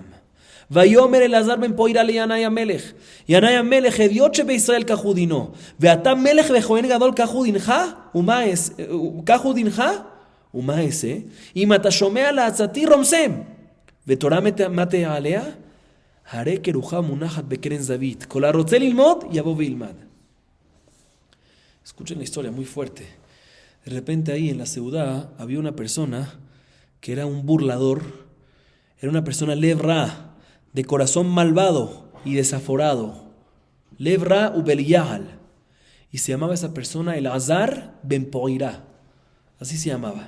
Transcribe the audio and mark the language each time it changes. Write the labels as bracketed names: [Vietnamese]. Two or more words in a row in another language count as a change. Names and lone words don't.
[Hebrew] ויאמר אלעזר בן פוירא לינאי המלך, ינאי המלך הדיוט שבישראל כך הוא דינו, ואתה מלך וכהן גדול כך הוא דינך, ומה אעשה? אם אתה שומע לעצתי רומסם, ותורה מטה עליה, הרי כרוחה מונחת בקרן זווית, כל הרוצה ללמוד יבוא וילמד. [Spanish] Escuchen la historia, muy fuerte. De repente ahí en la ciudad había una persona que era un burlador, era una persona levra, de corazón malvado y desaforado, [Hebrew] Levra ubeliyahal, [Spanish] y se llamaba esa persona Elazar ben Poirá, así se llamaba.